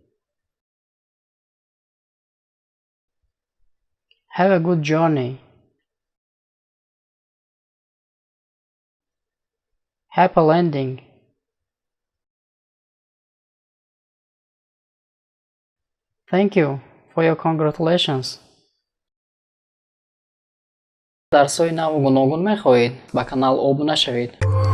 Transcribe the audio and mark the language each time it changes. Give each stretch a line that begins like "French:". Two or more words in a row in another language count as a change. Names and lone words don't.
English: Have a good journey. Happy landing. Thank you for your congratulations.
Tajik: дарсҳои наву гуногун мехоҳед ба канал обуна шавед.